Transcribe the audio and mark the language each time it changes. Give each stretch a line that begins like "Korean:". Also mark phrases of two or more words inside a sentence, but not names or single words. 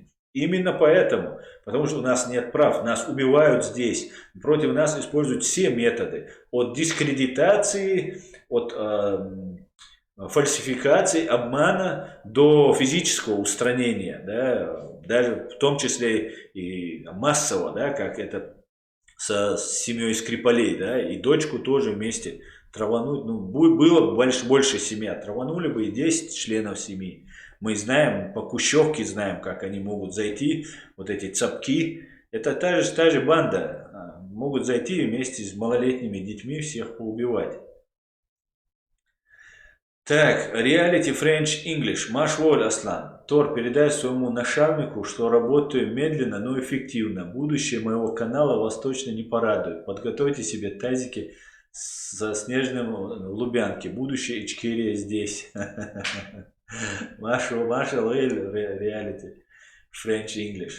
Russian: Именно поэтому, потому что у нас нет прав, нас убивают здесь, против нас используют все методы, от дискредитации, от фальсификации, обмана до физического устранения, да, даже в том числе и массово, да, как это с семьей Скрипалей, да, и дочку тоже вместе травануть, ну, было больше семья, траванули бы и 10 членов семьи. Мы знаем, по Кущевке знаем, как они могут зайти, вот эти цапки. Это та же банда. Могут зайти вместе с малолетними детьми всех поубивать. Так, реалити
English: French English.
Russian: Машволь Аслан. Тор, передай своему нашальнику, что работаю медленно, но эффективно. Будущее моего канала вас точно не порадует. Подготовьте себе тазики со снежным в Лубянке. Будущее Ичкерия здесь. Marshall
English: reality French English.